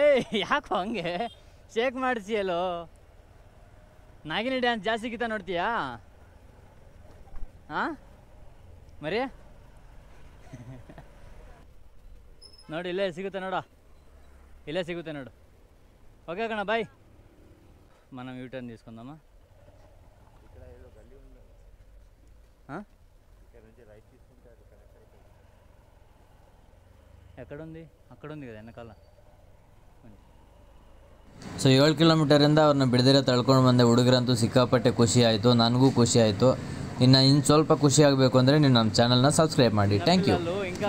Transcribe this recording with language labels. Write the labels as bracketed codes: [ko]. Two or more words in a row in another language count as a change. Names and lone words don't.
[kn] ಯಾಕೋ ಹಂಗೆ ಶೇಕ್ ಮಾಡಿಸಿಯಲ್ಲೋ? ನಾಗಿನಿ ಡ್ಯಾನ್ಸ್ ಜಾಸ್ತಿ ಗೀತ ನೋಡ್ತೀಯಾ? ಹಾಂ ಮರಿ ನೋಡಿ, ಇಲ್ಲೇ ಸಿಗುತ್ತೆ ನೋಡ, ಇಲ್ಲೇ ಸಿಗುತ್ತೆ ನೋಡು. [te] ఓకే కన్నా బాయ్. మనం యూటర్న్ తీసుకుందామా? ఎక్కడుంది? అక్కడ ఉంది కదా వెనకాల. [kn] ಸೊ 7 ಕಿಲೋಮೀಟರಿಂದ ಅವ್ರನ್ನ ಬಿಡದಿರ ತಳ್ಕೊಂಡು ಬಂದೆ. ಹುಡುಗರಂತೂ ಸಿಕ್ಕಾಪಟ್ಟೆ ಖುಷಿ ಆಯಿತು, ನನಗೂ ಖುಷಿ ಆಯಿತು. ಇನ್ನು ಸ್ವಲ್ಪ ಖುಷಿ ಆಗಬೇಕು ಅಂದರೆ ನೀವು ನಮ್ಮ ಚಾನಲ್ನ ಸಬ್ಸ್ಕ್ರೈಬ್ ಮಾಡಿ. [en] Thank you.